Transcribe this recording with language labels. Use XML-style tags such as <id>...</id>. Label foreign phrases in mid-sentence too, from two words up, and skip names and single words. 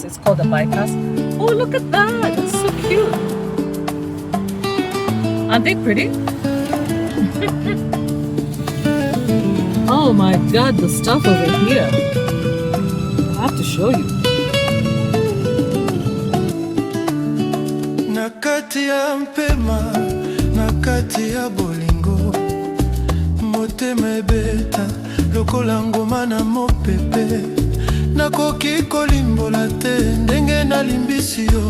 <en>It's called the bypass. Oh, look at that. It's so cute. Aren't they pretty? Oh my God, the stuff over here. I have to show you.</en> <ln>Nakati ya mpema, nakati ya bolingo, motema ebeta, lokolango mana mopepe, nakoki kolimbola te, ndenge na limbisi yo,</ln>